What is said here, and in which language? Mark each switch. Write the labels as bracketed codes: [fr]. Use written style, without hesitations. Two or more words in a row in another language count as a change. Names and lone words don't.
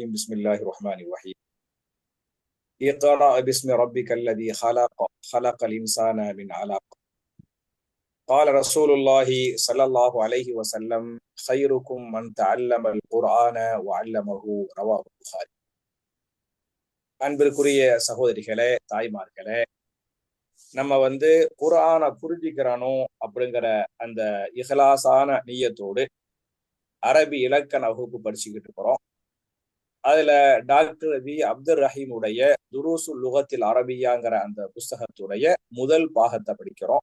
[ar] بسم الله الرحمن الرحيم. اقرأ باسم ربك الذي خلق الإنسان من علق. قال رسول الله صلى الله عليه وسلم خيركم من تعلم القرآن وعلمه. رواه البخاري. [ta] அன்பிற்குரிய சகோதரிகளே, தாய்மார்களே, நம்ம குர்ஆனை புரிஞ்சிக்கிறணும் அப்படிங்கிற அந்த இஹ்லாஸான நியத்தோடு அரபி இலக்கண வகுப்பு படிச்சுக்கிட்டு இருக்கிறோம். அதுல டாக்டர் வி அப்துல் ரஹீம் உடைய துருசுல் லுகத்தில் அரபியாங்கிற அந்த புஸ்தகத்துடைய முதல் பாகத்தை படிக்கிறோம்.